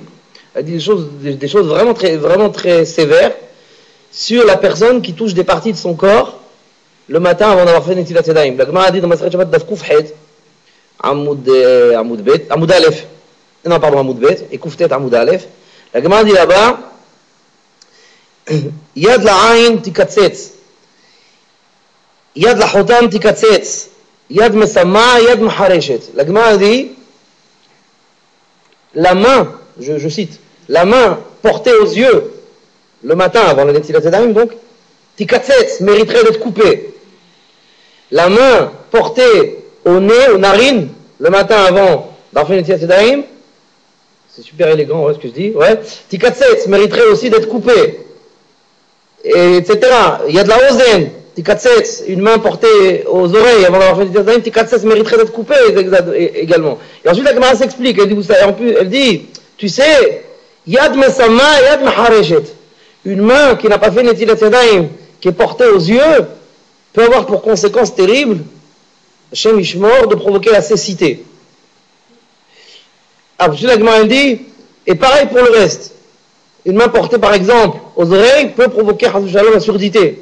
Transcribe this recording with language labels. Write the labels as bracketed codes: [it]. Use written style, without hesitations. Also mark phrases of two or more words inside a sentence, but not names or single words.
[fr] Elle dit des choses vraiment très sévères sur la personne qui touche des parties de son corps le matin avant d'avoir fait [he] נטילת ידיים. [fr] La Gemara dit dans [he] מסכת שבת דף ק ח עמוד א. [fr] Non, pardon, [he] עמוד ב [fr] et [he] ק ט עמוד א. [fr] La Gemara dit là-bas [he] יד לעין תיקצץ יד לחוטם תיקצץ יד מסמא יד מחרשת. [fr] La Gemara dit la main, je cite, la main portée aux yeux le matin avant la [he] נטילת ידיים, [fr] donc, tikatzetz, mériterait d'être coupée. La main portée au nez, aux narines, le matin avant d'avoir fait [he] נטילת ידיים, [fr] c'est super élégant, ouais, ce que je dis, ouais, tikatzetz, mériterait aussi d'être coupée, et etc. Il y a de la ozen, tikatzetz, une main portée aux oreilles avant d'avoir fait [he] נטילת ידיים, [fr] tikatzetz mériterait d'être coupée également. Et ensuite la Gemara s'explique, elle dit, tu sais, [he] יד מסמא, יד מחרשת. [fr] Une main qui n'a pas fait [he] נטילת ידיים, [fr] qui est portée aux yeux, peut avoir pour conséquence terrible, [he] השם ישמור, [fr] de provoquer la cécité. Ensuite la Gemara elle dit, et pareil pour le reste. Une main portée par exemple aux oreilles peut provoquer la surdité.